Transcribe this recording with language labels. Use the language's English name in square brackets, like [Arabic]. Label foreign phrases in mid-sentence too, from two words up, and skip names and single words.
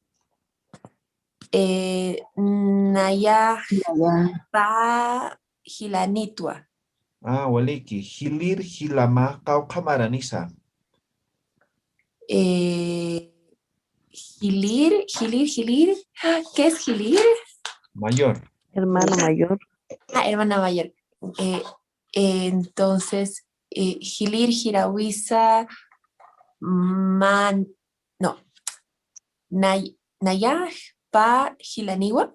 [Aymara] Naya pa hilanitwa. Waliki. Hilir Hilama Kauka Maranisa. Hilir. [Spanish] ¿Qué es Hilir? Mayor. Hermano mayor. Hermana mayor. Entonces, [Aymara] Hilir, Hirahuiza, Nayaj, Pa, Hilaniwa.